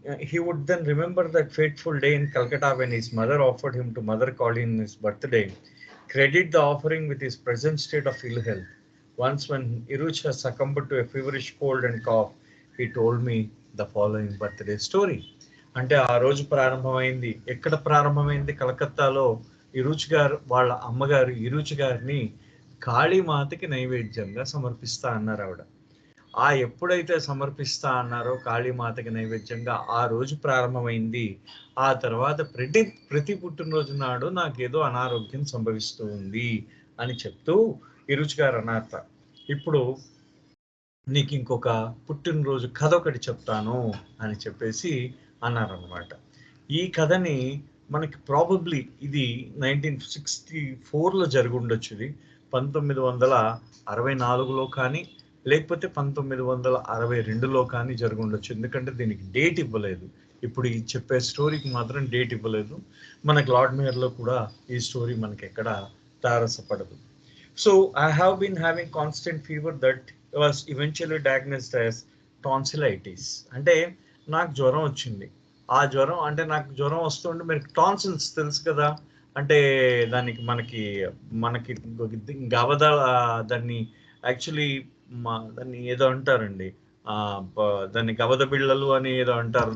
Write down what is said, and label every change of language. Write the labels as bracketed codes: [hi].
[en] He would then remember that fateful day in Calcutta when his mother offered him to Mother Kauli on his birthday, credit the offering with his present state of ill health. Once when Iruch has succumbed to a feverish cold and cough, he told me the following birthday story. [te] అంటే ఆ రోజు ప్రారంభమైంది. ఎక్కడ ప్రారంభమైంది? కలకత్తాలో ఇరుచి గారు వాళ్ళ అమ్మగారు ఇరుచి గారిని కాళీమాతకి నైవేద్యంగా సమర్పిస్తా అన్నారు ఆవిడ. ఎప్పుడైతే సమర్పిస్తా అన్నారో కాళీమాతకి నైవేద్యంగా ఆ రోజు ప్రారంభమైంది. ఆ తర్వాత ప్రతి పుట్టినరోజు నాడు నాకేదో అనారోగ్యం సంభవిస్తూ ఉంది అని చెప్తూ ఇరుచి గారు అన్నారట. ఇప్పుడు నీకు ఇంకొక పుట్టినరోజు కథ ఒకటి చెప్తాను అని చెప్పేసి అన్నారన్నమాట. ఈ కథని మనకి ప్రాబబ్లీ ఇది 1964లో జరిగి ఉండొచ్చు. ఇది 1964లో కానీ లేకపోతే 1962లో కానీ జరిగి ఉండొచ్చు. ఎందుకంటే దీనికి డేట్ ఇవ్వలేదు. ఇప్పుడు ఈ చెప్పే స్టోరీకి మాత్రం డేట్ ఇవ్వలేదు. మనకి లార్డ్ మేయర్లో కూడా ఈ స్టోరీ మనకి ఎక్కడ తారసపడదు. [en] So I have been having constant fever that was eventually diagnosed as tonsillitis. [te] అంటే నాకు జ్వరం వచ్చింది. ఆ జ్వరం అంటే నాకు జ్వరం వస్తుంటే మీరు టాన్సిల్స్ తెలుసు కదా, అంటే దానికి మనకి గవద దాన్ని యాక్చువల్లీ దాన్ని ఏదో అంటారండి, దాన్ని గవద బిళ్ళలు అని ఏదో అంటారు.